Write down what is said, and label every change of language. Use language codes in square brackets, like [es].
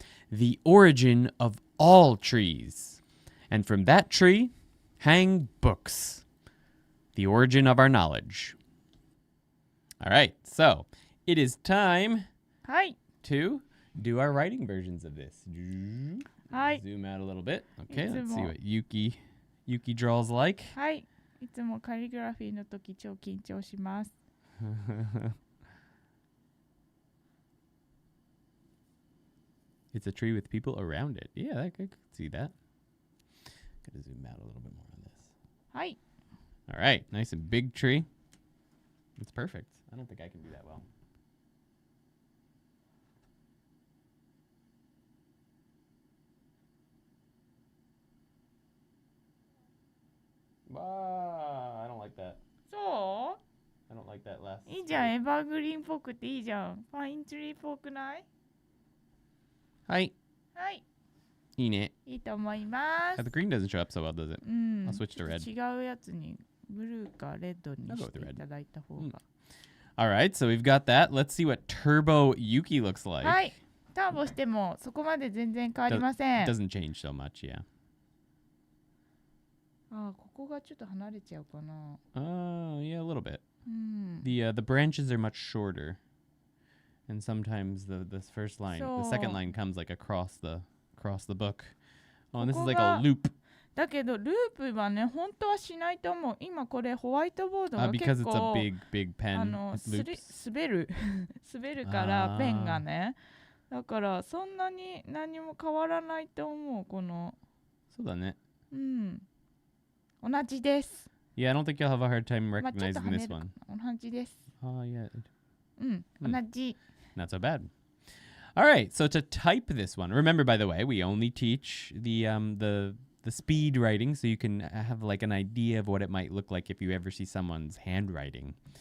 [en] The origin of all trees. And from that tree hang books. The origin of our knowledge. All right, so it is time to do our writing versions of this. Zoom out a little bit. Okay, let's see what Yuki draws like. [ja] はい。いつもカリグラフィーの時超緊張します。 [en] It's a tree with people around it. Yeah, I could see that. Gotta zoom out a little bit more on this. [ja] はい。 [en] All right, nice and big tree. It's perfect. I don't think I can do that well. Wow, I don't like that. [ja] そ [en] I don't like that last. [ja] ういいじゃん、エバーグリーンっぽくていいじゃん。ファインツリーっぽくない？はい。はい。いいね。いいと思います。 [en] The green doesn't show up so well, does it? [ja] うん。 [en] I'll switch to red. [ja] 違うやつにブルーかレッドにしていただいた方が。 [en] All right, so we've got that. Let's see what Turbo Yuki looks like. [ja] はい。ターボしてもそこまで全然変わりません。 [en] It doesn't change so much, yeah. [ja] あ、ここがちょっと離れちゃうかな。 [en] Yeah, a little bit. [ja] うん。 [en] The branches are much shorter, and sometimes the first line, the second line comes like across the book. Oh, and this is like a loop. [ja] だけどループはね本当はしないと思う。今これホワイトボードが結 [en] Because [ja] 構 [en] it's a big pen. [ja] 滑る滑るからペンがね。だからそんなに何も変わらないと思うこの。そうだね。うん。同じです。 [en] Yeah, I don't think you'll have a hard time recognizing this one. [ja] 同じです。 [en] Oh, yeah. [ja] うん、同じ。 [en] Not so bad. All right, so to type this one, remember, by the way, we only teach the speed writing, so you can have like an idea of what it might look like if you ever see someone's handwriting.